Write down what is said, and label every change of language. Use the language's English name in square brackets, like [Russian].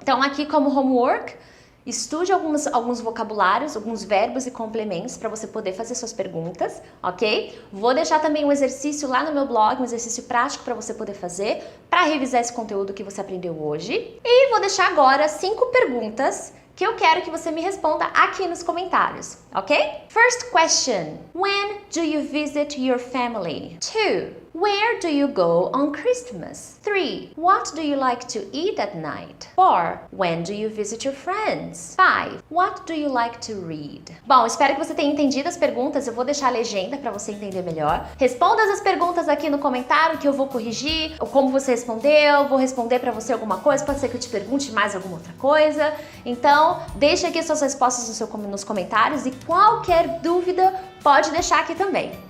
[Portuguese] Então, aqui como homework, estude alguns vocabulários, alguns verbos e complementos para você poder fazer suas perguntas, ok? Vou deixar também um exercício lá no meu blog, um exercício prático para você poder fazer, para revisar esse conteúdo que você aprendeu hoje. E vou deixar agora 5 perguntas que eu quero que você me responda aqui nos comentários, ok? [English] First question. When do you visit your family? 2. Where do you go on Christmas? 3. What do you like to eat at night? 4. When do you visit your friends? 5. What do you like to read? [Portuguese] Bom, espero que você tenha entendido as perguntas. Eu vou deixar a legenda para você entender melhor. Responda as perguntas aqui no comentário que eu vou corrigir, ou como você respondeu, vou responder para você alguma coisa, pode ser que eu te pergunte mais alguma outra coisa. Então, deixa aqui suas respostas nos comentários e qualquer dúvida pode deixar aqui também.